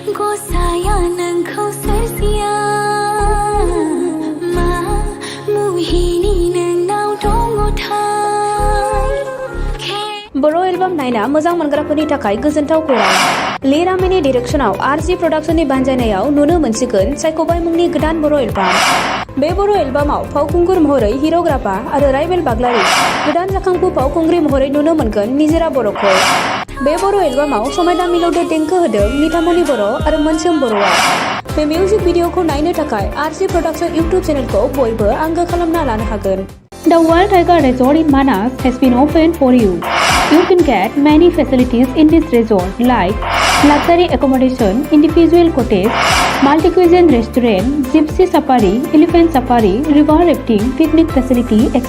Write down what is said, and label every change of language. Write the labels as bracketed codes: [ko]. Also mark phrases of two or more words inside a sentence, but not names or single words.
[brx] saya nangkau sersia ma muhini nang nau dongo thai बर' एलबाम नायना मोजां मोनग्राफोरनि थाखाय गोजोनथाव खौरां लिरामिनि डिरेक्शनाव आरजि प्रडाक्शननि बानजायनायाव नुनो मोनसिगोन सायख'बाय मुंनि गोदान बर' एलबाम बे बर' एलबामाव फावखुंगुर महरै हिर'ग्राफा आरो राइबेल बाग्लारि गोदान जाखांफु फावखुंग्रि महरै नुनो मोनगोन निजिरा बर'खौ बे बर' एलबामाव समायना मिलौदो देंखो होदों निथामनि बर' आरो मोनसोम बर'आ बे मिउजिक भिडिअखौ नायनो थाखाय आरजि प्रडाक्शन इउटुब चेनेलखौ बयबो आंगो खालामना लानो हागोन [en] The Wild Tiger Resort in Manas has been opened for you. You can get many facilities in this resort like luxury accommodation, individual cottage, multi-cuisine restaurant, gypsy safari, elephant safari, river rafting, picnic facility, etc.